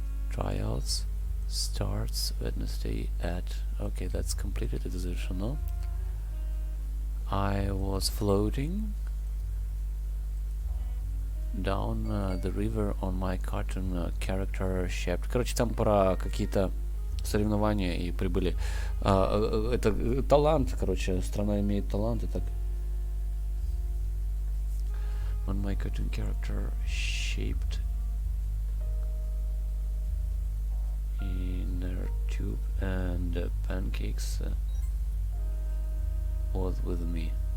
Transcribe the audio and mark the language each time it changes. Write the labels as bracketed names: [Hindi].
[English] Tryouts starts Wednesday at... Okay, that's completed. It is additional. I was floating down the river on my cartoon character ship. [Russian] Короче, там про какие-то соревнования и прибыли. Это талант, короче, страна имеет талант и так. [English] On my cartoon character shaped inner tube and pancakes was with me.